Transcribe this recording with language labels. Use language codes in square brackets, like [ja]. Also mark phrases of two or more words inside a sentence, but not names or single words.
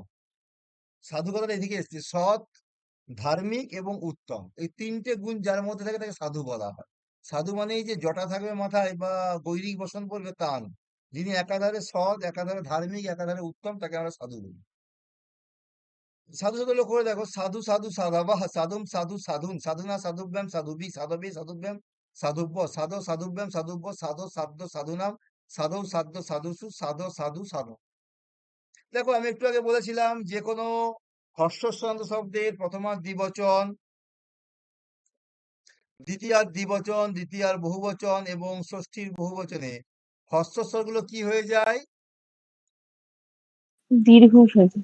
[bn] সাধু কথাটা এদিকে এসছে, সৎ, ধার্মিক এবং উত্তম, এই তিনটে গুণ যার মধ্যে থাকে তাকে সাধু বলা হয়। সাধু মানেই যে জটা থাকবে মাথায় বা গৈরিক বসন পড়বে তা নয়। যিনি একাধারে সৎ, একাধারে ধার্মিক, একাধারে উত্তম, তাকে আমরা সাধু বলি। সাধু শব্দ লক্ষ্য করে দেখো, [sa] সাধু সাধু সাধবাহ সাধুম সাধু সাধুন সাধুনা সাধুভ্যাম সাধুবি সাধবে সাধুভ্যাম সাধুব্য সাধো সাধুভ্যাম সাধুব্য সাধো সাধ্য সাধুনাম সাধৌ সাধ্য সাধুসু সাধো সাধু সাধু। [bn] দেখো আমি একটু আগে বলেছিলাম যে কোনো হর্ষস্বরান্ত শব্দের প্রথমার দ্বিবচন, দ্বিতীয়ার দ্বিবচন, দ্বিতীয়ার বহুবচন এবং ষষ্ঠীর বহুবচনে হর্ষস্বরগুলো কি হয়ে যায়? দীর্ঘ হয়েছে।